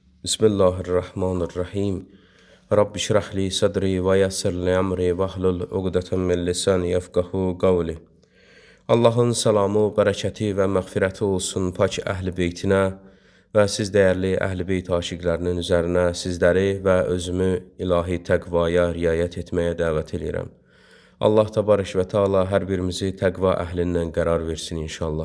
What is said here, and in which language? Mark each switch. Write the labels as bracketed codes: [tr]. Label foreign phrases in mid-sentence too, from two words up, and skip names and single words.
[ar] بسم الله الرحمن الرحيم رب اشرح لي صدري ويسر لي أمري واحلل عقدة من لساني يفقهوا قولي. [az] Allahın salamı, bərəkəti və məğfirəti olsun pak əhl-i beytinə və siz dəyərli əhl-i beyt aşiqlərinin üzərinə sizləri və özümü ilahi təqvaya riayət etməyə dəvət edirəm. [ar] الله تبارك وتعالى [az] hər birimizi təqva əhlindən qərar versin inşallah.